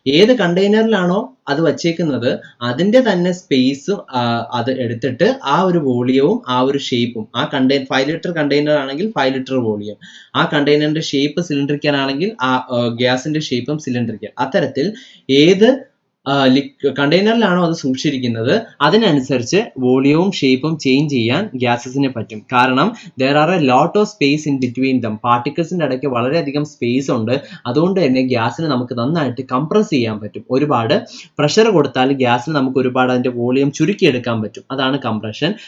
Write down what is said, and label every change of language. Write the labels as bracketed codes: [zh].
[ml] ഏത് കണ്ടെയ്നറിലാണോ അത് വച്ചേക്കുന്നത് അതിന്റെ തന്നെ സ്പേസ് അത് എടുത്തിട്ട് ആ ഒരു വോളിയവും ആ ഒരു ഷേപ്പും, ആ 5 ലിറ്റർ കണ്ടെയ്നർ ആണെങ്കിൽ 5 ലിറ്റർ വോളിയം, ആ കണ്ടെയ്നറിന്റെ ഷേപ്പ് സിലിണ്ടറിക്കൽ ആണെങ്കിൽ ആ ഗ്യാസിന്റെ ഷേപ്പും സിലിണ്ടറിക്കൽ. അത്തരത്തിൽ ഏത് കണ്ടെയ്നറിലാണോ അത് സൂക്ഷിച്ചിരിക്കുന്നത് അതിനനുസരിച്ച് വോളിയവും ഷേപ്പും ചേഞ്ച് ചെയ്യാൻ ഗ്യാസസിന് പറ്റും. കാരണം [en] there are a lot of space in between them. [ml] പാർട്ടിക്കിൾസിന്റെ ഇടയ്ക്ക് വളരെയധികം സ്പേസ് ഉണ്ട്. അതുകൊണ്ട് തന്നെ ഗ്യാസിന് നമുക്ക് നന്നായിട്ട് കംപ്രസ് ചെയ്യാൻ പറ്റും. ഒരുപാട് പ്രഷർ കൊടുത്താൽ ഗ്യാസിന് നമുക്ക് ഒരുപാട് അതിന്റെ വോളിയം ചുരുക്കിയെടുക്കാൻ പറ്റും. അതാണ് കംപ്രഷൻ.